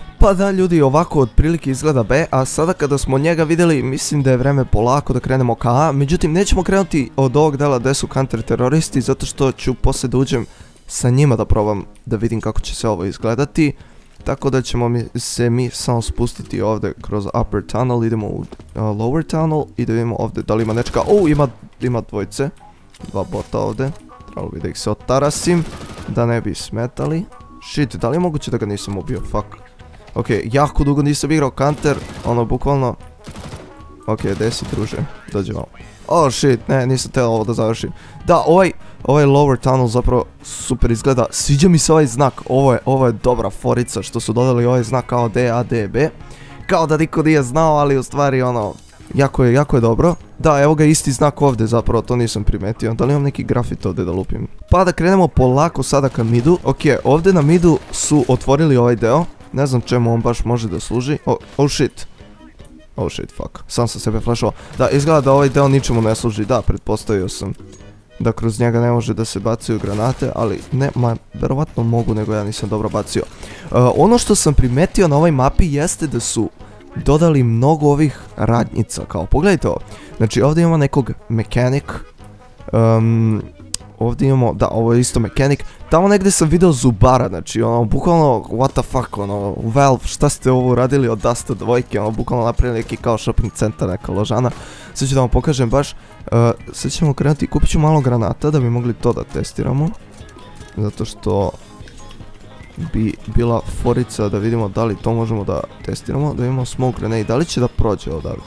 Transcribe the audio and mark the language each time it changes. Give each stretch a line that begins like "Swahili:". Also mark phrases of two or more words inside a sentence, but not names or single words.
Serbian: Pa da ljudi, ovako otprilike izgleda B, a sada kada smo njega vidjeli, mislim da je vreme polako da krenemo ka A. Međutim, nećemo krenuti od ovog dela gdje su counter teroristi, zato što ću poslije da uđem sa njima da probam da vidim kako će se ovo izgledati. tako da ćemo mi samo spustiti ovdje kroz
English: upper tunnel,
Serbian: idemo u
English: lower tunnel
Serbian: i da vidimo ovdje da li ima nečega. Ima dvojce, dva bota ovdje, trebalo bi da ih se otarasim, da ne bi smetali. Shit, da li je moguće da ga nisam ubio, fuck. Ok, jako dugo nisam igrao counter, ono bukvalno. Ok, gdje si druže, dođe malo.
English: Oh shit,
Serbian: ne, nisam teo ovo da završim. Da, ovaj
English: lower tunnel
Serbian: zapravo super izgleda. Sviđa mi se ovaj znak, ovo je dobra forica što su dodali ovaj znak kao DADB. Kao da niko nije znao, ali u stvari ono, jako je dobro. Da, evo ga isti znak ovdje zapravo, to nisam primetio. Da li imam neki grafit ovdje da lupim? Pa da krenemo polako sada ka midu. Ok, ovdje na midu su otvorili ovaj deo. Ne znam čemu on baš može da služi.
English: Oh shit. Oh shit, fuck.
Serbian: Sam sam sebe flashao. Da, izgleda da ovaj deo ničemu ne služi. Da, pretpostavio sam da kroz njega ne može da se bacaju granate, ali ne, verovatno mogu, nego ja nisam dobro bacio. Ono što sam primetio na ovoj mapi jeste da su dodali mnogo ovih radnjica, kao pogledajte ovo. Znači ovdje imamo nekog mechanic, ovdje imamo, da, ovo je isto mechanic. Tamo negdje sam video zubara, znači ono, bukvalno,
English: what the fuck,
Serbian: ono, Valve, šta ste ovo uradili od Dasta 2, ono, bukvalno napravili neki kao shopping centar, neka ložana. Sad ću da vam pokažem baš, sad ćemo krenuti, kupit ću malo granata da bi mogli to da testiramo. Zato što bi bila forica da vidimo da li to možemo da testiramo, da imamo
English: smoke grenade,
Serbian: da li će da prođe odavde.